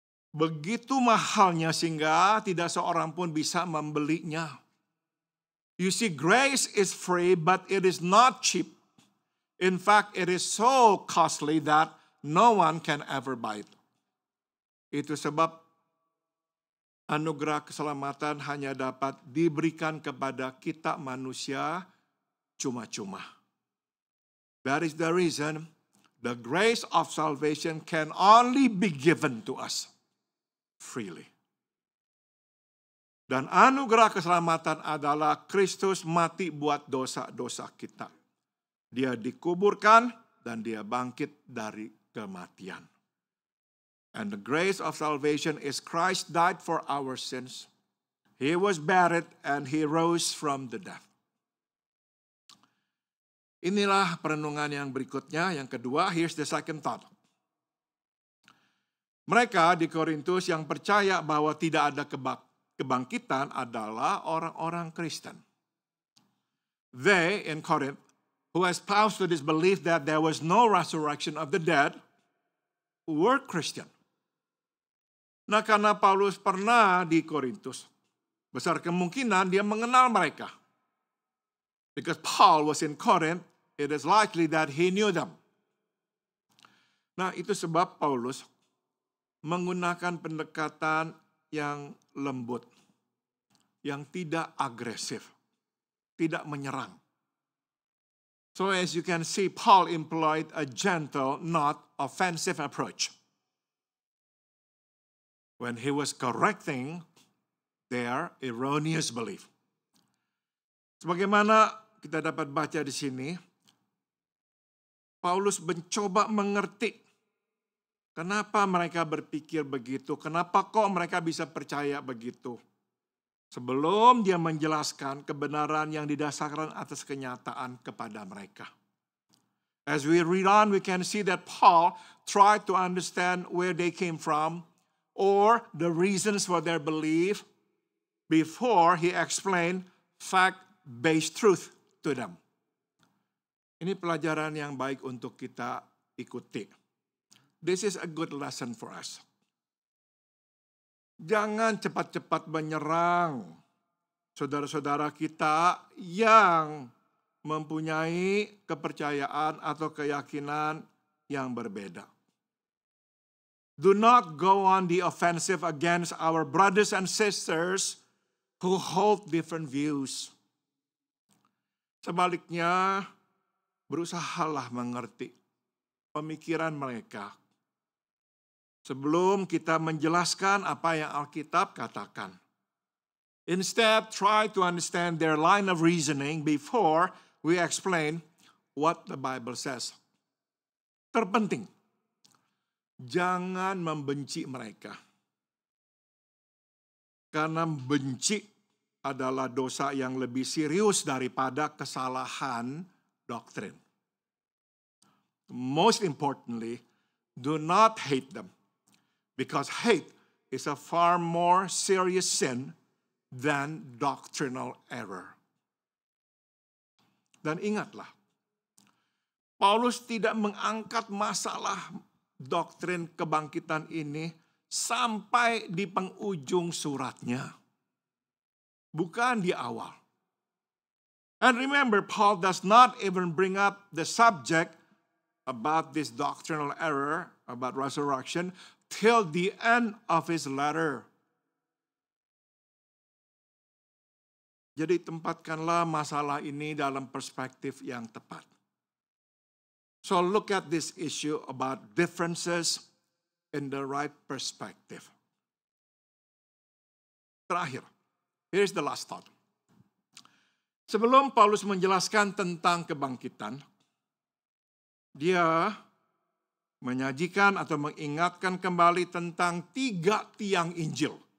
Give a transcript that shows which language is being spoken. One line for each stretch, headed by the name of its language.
Indonesian: Begitu mahalnya sehingga tidak seorang pun bisa membelinya.
English: You see, grace is free, but it is not cheap. In fact, it is so costly that no one can ever buy it.
Indonesian: Itu sebab anugerah keselamatan hanya dapat diberikan kepada kita manusia cuma-cuma.
English: That is the reason the grace of salvation can only be given to us freely.
Indonesian: Dan anugerah keselamatan adalah Kristus mati buat dosa-dosa kita. Dia dikuburkan dan dia bangkit dari kematian.
English: And the grace of salvation is Christ died for our sins. He was buried and he rose from the dead.
Indonesian: Inilah perenungan yang berikutnya. Yang kedua,
English: here's the second thought.
Indonesian: Mereka di Korintus yang percaya bahwa tidak ada kebangkitan adalah orang-orang Kristen.
English: They in Corinth, who espoused to this belief that there was no resurrection of the dead, were Christian.
Indonesian: Nah, karena Paulus pernah di Korintus, besar kemungkinan dia mengenal mereka.
English: Because Paul was in Corinth, it is likely that he knew them.
Indonesian: Nah, itu sebab Paulus menggunakan pendekatan yang lembut, yang tidak agresif, tidak menyerang.
English: So as you can see, Paul employed a gentle, not offensive approach. When he was correcting their erroneous belief.
Indonesian: Sebagaimana kita dapat baca di sini, Paulus mencoba mengerti kenapa mereka berpikir begitu, kenapa kok mereka bisa percaya begitu. Sebelum dia menjelaskan kebenaran yang didasarkan atas kenyataan kepada mereka.
English: As we read on, we can see that Paul tried to understand where they came from or the reasons for their belief before he explained fact-based truth to them.
Indonesian: Ini pelajaran yang baik untuk kita ikuti.
English: This is a good lesson for us.
Indonesian: Jangan cepat-cepat menyerang saudara-saudara kita yang mempunyai kepercayaan atau keyakinan yang berbeda.
English: Do not go on the offensive against our brothers and sisters who hold different views.
Indonesian: Sebaliknya, berusahalah mengerti pemikiran mereka sebelum kita menjelaskan apa yang Alkitab katakan.
English: Instead, try to understand their line of reasoning before we explain what the Bible says.
Indonesian: Terpenting, jangan membenci mereka. Karena benci adalah dosa yang lebih serius daripada kesalahan doktrin.
English: Most importantly, do not hate them. Because hate is a far more serious sin than doctrinal error.
Indonesian: Dan ingatlah, Paulus tidak mengangkat masalah doktrin kebangkitan ini sampai di penghujung suratnya. Bukan di awal.
English: And remember, Paul does not even bring up the subject about this doctrinal error, about resurrection, till the end of his letter.
Indonesian: Jadi tempatkanlah masalah ini dalam perspektif yang tepat.
English: So look at this issue about differences in the right perspective.
Indonesian: Terakhir,
English: here's the last thought.
Indonesian: Sebelum Paulus menjelaskan tentang kebangkitan, dia menyajikan atau mengingatkan kembali tentang 3 tiang Injil.